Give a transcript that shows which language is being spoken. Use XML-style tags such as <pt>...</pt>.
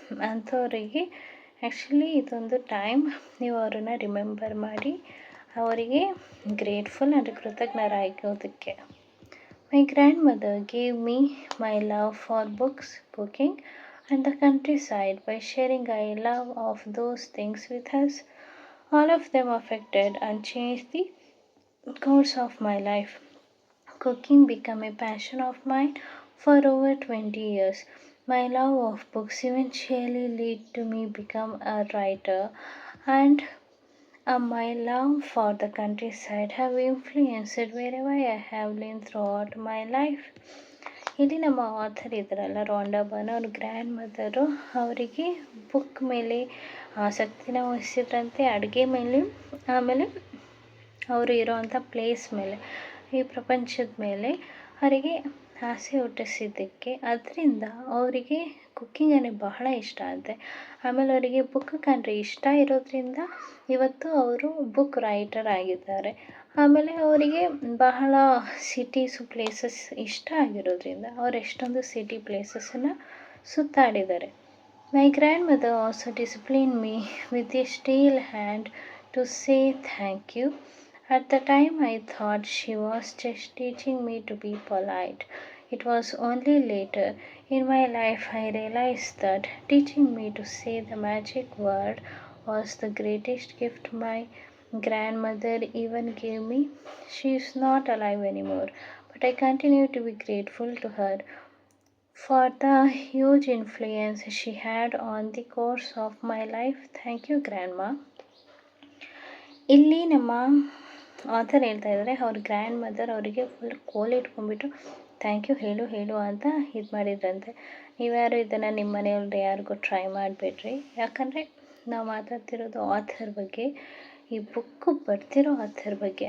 <kn>ಅಂಥವರಿಗೆ ಆ್ಯಕ್ಚುಲಿ ಇದೊಂದು ಟೈಮ್ ನೀವು ಅವರನ್ನು ರಿಮೆಂಬರ್ ಮಾಡಿ ಅವರಿಗೆ grateful and ಕೃತಜ್ಞರಾಗೋದಕ್ಕೆ.</kn> <en>My grandmother gave me my love for books, cooking and the countryside by sharing I love of those things with us. All of them affected and changed the course of my life. Cooking became a passion of mine for over 20 years. My love of books eventually led to me become a writer, and my love for the countryside have influenced wherever I have been throughout my life.</en> <kn>ಇಲ್ಲಿ ನಮ್ಮ author ಇದ್ರಲ್ಲ Londa burn ಅವ್ರ grand mother ಅವರಿಗೆ book ಮೇಲೆ ಆಸಕ್ತಿನ ವಹಿಸಿದ್ರಂತೆ, ಅಡುಗೆ ಮೇಲೆ, ಆಮೇಲೆ ಅವರು ಇರೋವಂಥ ಪ್ಲೇಸ್ ಮೇಲೆ, ಈ ಪ್ರಪಂಚದ ಮೇಲೆ ಅವರಿಗೆ ಆಸೆ ಹುಟ್ಟಿಸಿದ್ದಕ್ಕೆ ಅದರಿಂದ ಅವರಿಗೆ ಕುಕ್ಕಿಂಗ್ ಅಂದರೆ ಬಹಳ ಇಷ್ಟ ಆಗುತ್ತೆ. ಆಮೇಲೆ ಅವರಿಗೆ ಬುಕ್ ಕಂಡ್ರೆ ಇಷ್ಟ ಇರೋದ್ರಿಂದ ಇವತ್ತು ಅವರು ಬುಕ್ ರೈಟರ್ ಆಗಿದ್ದಾರೆ. ಆಮೇಲೆ ಅವರಿಗೆ ಬಹಳ ಸಿಟೀಸು ಪ್ಲೇಸಸ್ ಇಷ್ಟ ಆಗಿರೋದ್ರಿಂದ ಅವ್ರು ಎಷ್ಟೊಂದು city ಪ್ಲೇಸಸನ್ನು ಸುತ್ತಾಡಿದ್ದಾರೆ.</kn> <en>My grandmother also disciplined me with a steel hand to say thank you. At the time I thought she was just teaching me to be polite. It was only later in my life I realized that teaching me to say the magic word was the greatest gift my grandmother even gave me. She is not alive anymore, but I continue to be grateful to her for the huge influence she had on the course of my life. Thank you, Grandma.</en> <kn>ಇಲ್ಲಿ ನಮ್ಮ author ಹೇಳ್ತಾ ಇದ್ದಾರೆ ಅವ್ರ grand mother ಅವರಿಗೆ full ಕೋಲ್ ಇಟ್ಕೊಂಡ್ಬಿಟ್ಟು thank you ಹೇಳು ಅಂತ ಇದು ಮಾಡಿದ್ರಂತೆ. ನೀವ್ಯಾರು ಇದನ್ನು ನಿಮ್ಮ ಮನೆಯವ್ರದ್ದು ಯಾರಿಗೂ ಟ್ರೈ ಮಾಡಿಬಿಡ್ರಿ, ಯಾಕಂದರೆ ನಾವು ಮಾತಾಡ್ತಿರೋದು ಆಥರ್ ಬಗ್ಗೆ, ಈ ಬುಕ್ಕು ಬರ್ತಿರೋ ಆಥರ್ ಬಗ್ಗೆ.</kn>